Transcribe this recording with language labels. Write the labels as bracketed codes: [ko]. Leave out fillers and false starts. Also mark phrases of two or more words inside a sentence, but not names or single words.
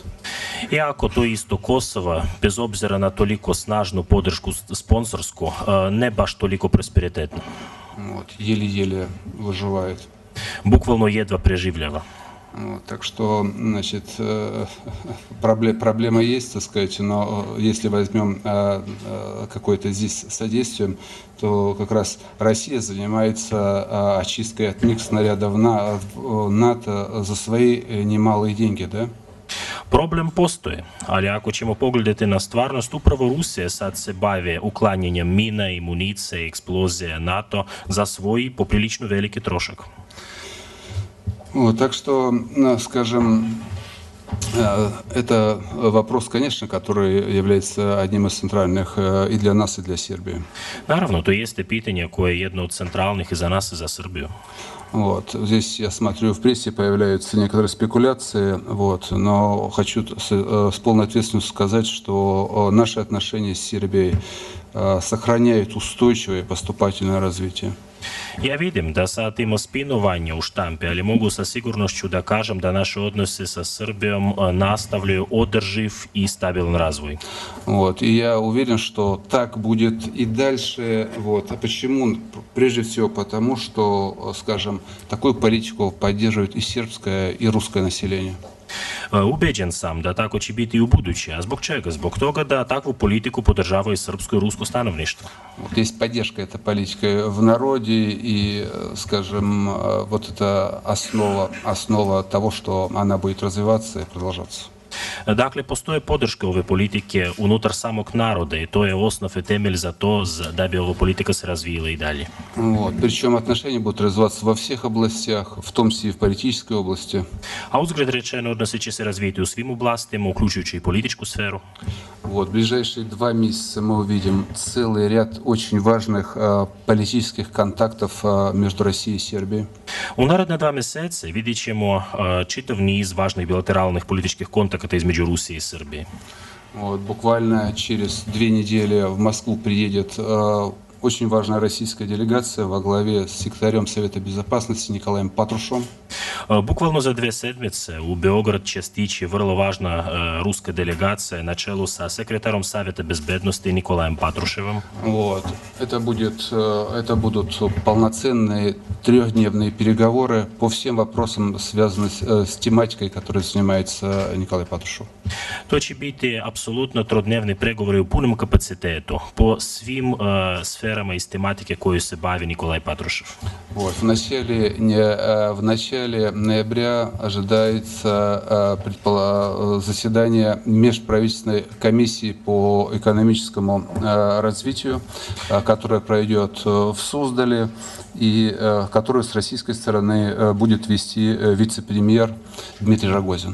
[sr] Iako to isto Kosova, bez obzira na toliko snažnu podršku sponsorsku, ne baš toliko prosperitetno. [ru] Вот, еле-еле выживает. [sr] Bukvalno jedva preživljava. [ru] Вот, так что, значит, проблема есть, так сказать, но если возьмем какое-то здесь содействие, то как раз Россия занимается очисткой от снарядов НАТО за свои немалые деньги, да? [sr] Problem postoji, ali ako ćemo pogledati na stvarnost, upravo Rusija sad se bavi uklanjanjem mina i munice, eksplozije NATO za svoj poprilično veliki trošak. [ru] Вот, так что, скажем, это вопрос, конечно, который является одним из центральных и для нас, и для Сербии. [sr] Naravno, to jeste pitanje koje je jedno od centralnih i za nas i za Srbiju. [ru] Вот. Здесь, я смотрю, в прессе появляются некоторые спекуляции, вот, но хочу с полной ответственностью сказать, что наши отношения с Сербией сохраняют устойчивое поступательное развитие. [sr] Ja vidim da sad ima spinovanje u štampi, ali mogu sa sigurnošću da kažem da naše odnose sa Srbijom nastavljaju održiv i stabilan razvoj. [ru] Вот. И я уверен, что так будет и дальше. Вот. А почему? Прежде всего потому, что, скажем, такую политику поддерживает и сербское, и русское население. [sr] Ubeđen sam da tako će biti i u buduće. A zbog čega? Zbog toga da takvu politiku podržavaju srpsko i rusko stanovništvo. [ru] Вот есть поддержка этой политики в народе, и, скажем, вот это основа того, что она будет развиваться и продолжаться. [sr] Dakle, postoje podrška ove politike unutar samog naroda i to je osnov i temelj za to da bi ova politika se razvijela i dalje. [ru] Вот. Причем отношения будут развиваться во всех областях, в том числе и в политической области. [sr] A uzgled rečeno, odnosi će se razvijeti u svim oblastima, uključujući i političku sferu. [ru] Вот. В ближайшие 2 месяца мы увидим целый ряд очень важных политических контактов между Россией и Сербией. [sr] U naredne 2 mjeseca vidjet ćemo čitav niz važnih bilateralnih političkih kontakata između Rusije i Srbije. [ru] Вот. Буквально через 2 недели в Москву приедет очень важная российская делегация во главе с секретарем Совета Безопасности Николаем Патрушевым. [sr] Bukvalno za 2 sedmice u Beograd će stići vrlo važna ruska delegacija na čelu sa sekretarom Savjeta bezbednosti Nikolajem Patruševim. [ru] Вот. Это будут полноценные 3-дневные переговоры по всем вопросам, связанным с тематикой, которой занимается Николай Патрушев. [sr] To će biti apsolutno 3-dnevni pregovori u punom kapacitetu po svim sferama iz tematike koju se bavi Nikolaj Patrušev. [ru] Вот. В начале ноября ожидается заседание межправительственной комиссии по экономическому развитию, которое пройдет в Суздале и которую с российской стороны будет вести вице-премьер Дмитрий Рогозин.